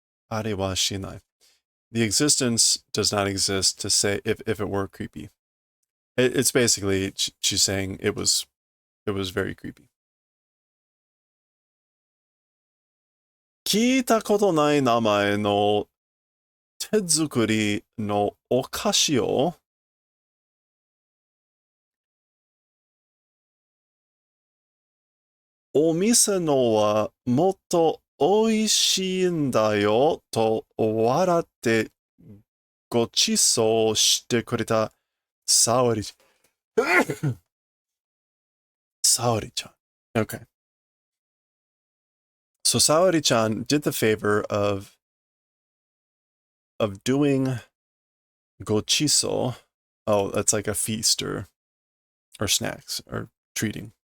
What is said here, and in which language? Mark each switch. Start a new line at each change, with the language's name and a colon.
Japanese: Aria wa shinai.
English: The existence does not exist to say if it were creepy. It's basically she's saying it was very creepy.
Japanese: 聞いたことない名前の手作りのお菓子をお店のはもっと美味しいんだよと笑ってごちそうしてくれた沙織Saori-chan.
English: Okay. So Saori-chan did the favor of doing gochiso. Oh, that's like a feast or snacks or treating.